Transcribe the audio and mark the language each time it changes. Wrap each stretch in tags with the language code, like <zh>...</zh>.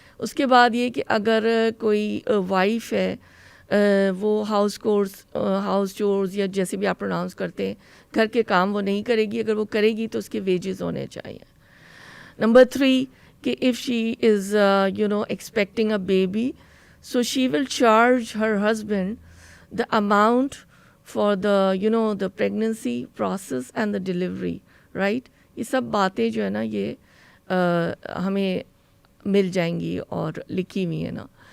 <ur>اس کے بعد یہ کہ اگر کوئی وائف ہے وہ ہاؤس چورز یا جیسے بھی آپ پروناؤنس کرتے ہیں گھر کے کام وہ نہیں کرے گی, اگر وہ کرے گی تو اس کے ویجز ہونے چاہیے. نمبر 3 کہ</ur> <en>if she is expecting a baby, so she will charge her husband the amount for the the pregnancy process and the delivery, right.</en> <ur>یہ سب باتیں جو ہے نا یہ ہمیں مل جائیں گی اور لکھی ہوئی ہیں نا.</ur>